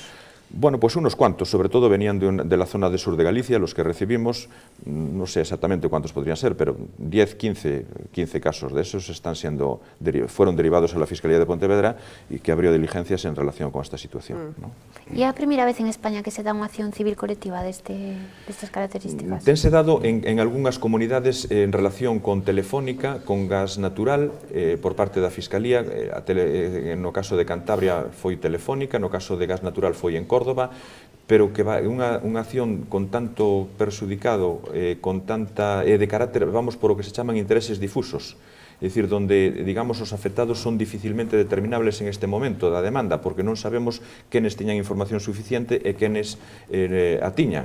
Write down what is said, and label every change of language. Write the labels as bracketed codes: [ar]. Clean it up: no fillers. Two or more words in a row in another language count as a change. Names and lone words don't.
[es] Bueno, pues unos cuantos, sobre todo venían de la zona del sur de Galicia, los que recibimos, no sé exactamente cuántos podrían ser, pero 10, 15 casos de esos fueron derivados a la Fiscalía de Pontevedra y que abrió diligencias en relación con esta situación. ¿No? [gl] ¿Y es a primeira vez en España que se da unha acción civil colectiva destas características? Tense dado en algunhas comunidades en relación con Telefónica, con gas natural, por parte da Fiscalía, no caso de Cantabria foi Telefónica, no caso de gas natural foi en Córdoba, pero que unha acción con tanto perxudicado, con tanta, de carácter, vamos por o que se chaman intereses difusos, é dicir, donde, digamos, os afectados son dificilmente determinables en este momento da demanda, porque non sabemos quenes tiñan información suficiente e quenes a tiñan.